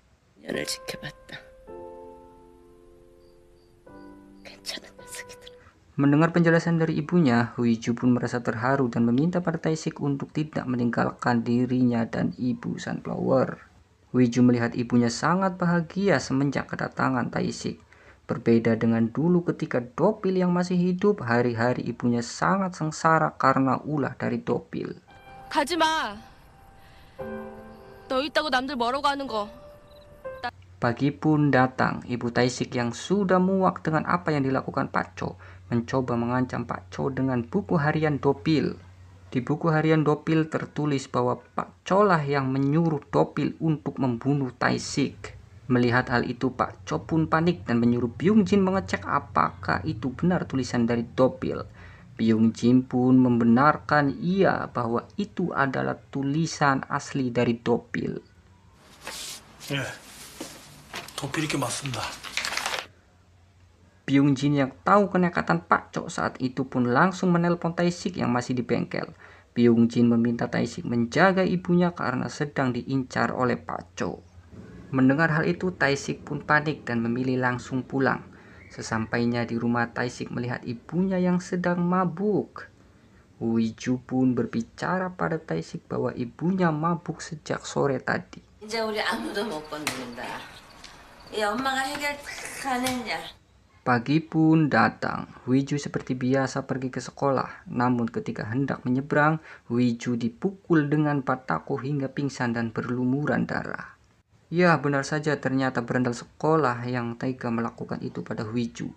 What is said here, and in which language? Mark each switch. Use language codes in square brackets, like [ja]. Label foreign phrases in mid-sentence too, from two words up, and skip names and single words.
[id] Mendengar penjelasan dari ibunya, Huiju pun merasa terharu dan meminta pada Taishik untuk tidak meninggalkan dirinya dan ibu Sunflower. Huiju melihat ibunya sangat bahagia semenjak kedatangan Taishik. Berbeda dengan dulu ketika Dopil yang masih hidup, hari-hari ibunya sangat sengsara karena ulah dari Dopil. [ko] 가지 마. 너 있다고 남들 뭐라고 하는 거. [id] Pagi pun datang, ibu Taishik yang sudah muak dengan apa yang dilakukan Pak Cho, mencoba mengancam Pak Cho dengan buku harian Dopil. Di buku harian Dopil tertulis bahwa Pak Cho lah yang menyuruh Dopil untuk membunuh Taishik. Melihat hal itu, Pak Cho pun panik dan menyuruh Byung Jin mengecek apakah itu benar tulisan dari Dopil. Byung Jin pun membenarkan iya bahwa itu adalah tulisan asli dari Dopil. [ko] 예, 도필이께 맞습니다. [id] Byung Jin yang tahu kenekatan Pak Cho saat itu pun langsung menelpon Taishik yang masih di bengkel. Byung Jin meminta Taishik menjaga ibunya karena sedang diincar oleh Pak Cho. Mendengar hal itu, Taishik pun panik dan memilih langsung pulang. Sesampainya di rumah, Taishik melihat ibunya yang sedang mabuk. Huiju pun berbicara pada Taishik bahwa ibunya mabuk sejak sore tadi. [ko] 이제 우리 아무도 못 건드린다. 이 엄마가 해결 다 안 했냐? [id] Pagi pun datang. Huiju seperti biasa pergi ke sekolah. Namun ketika hendak menyeberang, Huiju dipukul dengan batako hingga pingsan dan berlumuran darah. Ya, benar saja, ternyata berandal sekolah yang tega melakukan itu pada Huiju.